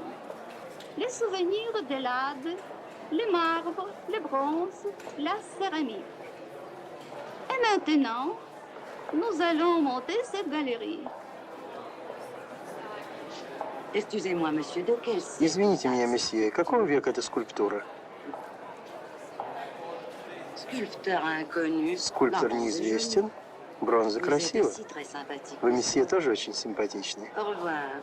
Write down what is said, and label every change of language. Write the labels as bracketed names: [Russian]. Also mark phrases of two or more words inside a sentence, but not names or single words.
[French] Les souvenirs de l'Ade, les marbres, les bronzes, la céramique. Et maintenant, nous allons monter cette galerie. Excusez-moi, monsieur, de quel siècle? [Russian] Извините меня, месье, какого века эта скульптура? [French] Sculpteur inconnu. [Russian] Скульптор неизвестен. Бронза красива. Вы, месье, тоже очень симпатичный. [French] Au revoir.